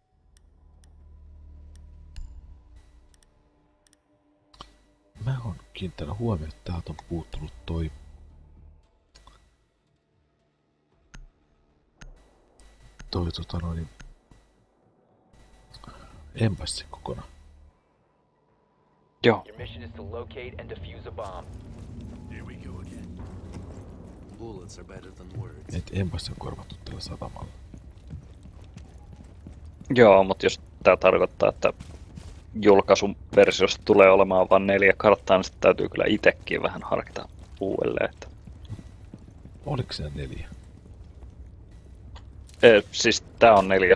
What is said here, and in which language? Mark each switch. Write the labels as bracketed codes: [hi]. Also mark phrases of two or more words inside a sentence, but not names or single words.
[fi] Mä oon kiinnittänyt huomioon, että täältä on puuttunut toi embassi kokonaan. Joo. [en] Your mission is to locate and defuse a bomb. Here we go again. Bullets are better than words. [fi] Et embassi on korvattu tällä satamalla. Joo, mutta jos tää tarkoittaa, että julkaisun versiosta tulee olemaan vain 4 karttaa, niin sitten täytyy kyllä itsekin vähän harkita uudelleen. Että... Oliko siellä 4? Siis tää on 4.